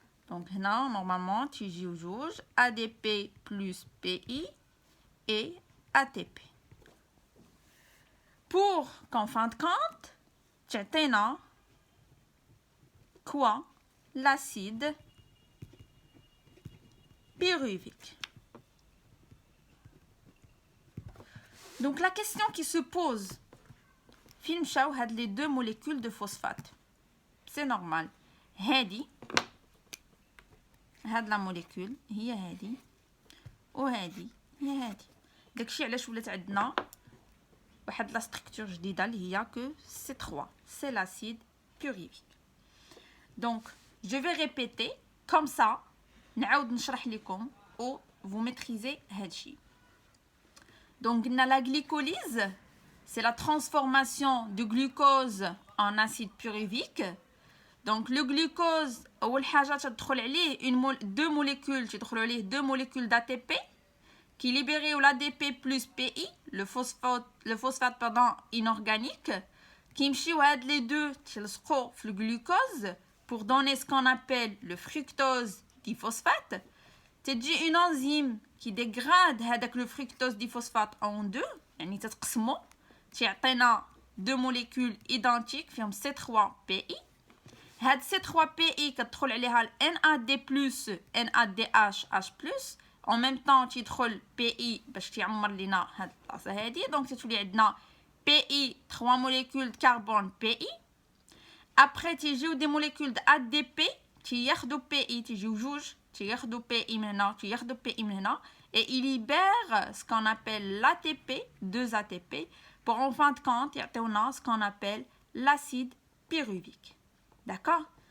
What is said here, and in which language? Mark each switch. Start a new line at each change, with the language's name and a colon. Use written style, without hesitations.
French: Donc là normalement
Arabic: تيجيو جوج
French: ADP plus PI et ATP pour qu'en fin de compte
Arabic: تعطينا
French: quoi? L'acide pyruvique. Donc la question qui se pose,
Arabic: فين مشاو هاد
French: les 2 molécules de phosphate? C'est normal.
Arabic: هادي هاد
French: la molécule
Arabic: هي هادي وهادي هي هادي. داكشي علاش ولات عندنا واحد لا ستركتور جديده اللي هي
French: que c'est 3. C'est l'acide pyruvique. Donc je vais répéter comme ça.
Arabic: نعاود نشرح لكم
French: ou vous maîtrisez
Arabic: هادشي.
French: Donc la glycolyse c'est la transformation du glucose en acide pyruvique. Donc le glucose
Arabic: اول حاجه تدخل عليه
French: deux molécules
Arabic: تدخلوا عليه
French: 2 molécules d'ATP qui libèrent l'ADP plus PI le phosphate inorganique
Arabic: كيمشيو هاد
French: les deux
Arabic: تلصقوا في الجلوكوز
French: pour donner ce qu'on appelle le fructose diphosphate.
Arabic: تجي
French: une enzyme qui dégrade
Arabic: هذاك
French: le fructose diphosphate en 2
Arabic: يعني تتقسموا تيعطينا
French: 2 molécules identiques
Arabic: فيهم
French: C3PI.
Arabic: هاد C3PI كتدخل عليها ال NAD+ NADH+.
French: en même temps
Arabic: تيدخل PI باش تيعمر لينا هاد البلاصه هادي. دونك تتولي عندنا PI
French: 3 molécules de carbone
Arabic: PI.
French: après
Arabic: تيجيو دي
French: molécules de ADP
Arabic: تياخدو PI تيجيو جوج تياخدوا PI من هنا
French: تياخدوا PI من هنا et il libère ce qu'on appelle l'ATP 2 ATP pour en fin de compte
Arabic: يعطيونا
French: ce qu'on appelle l'acide pyruvique. D'accord?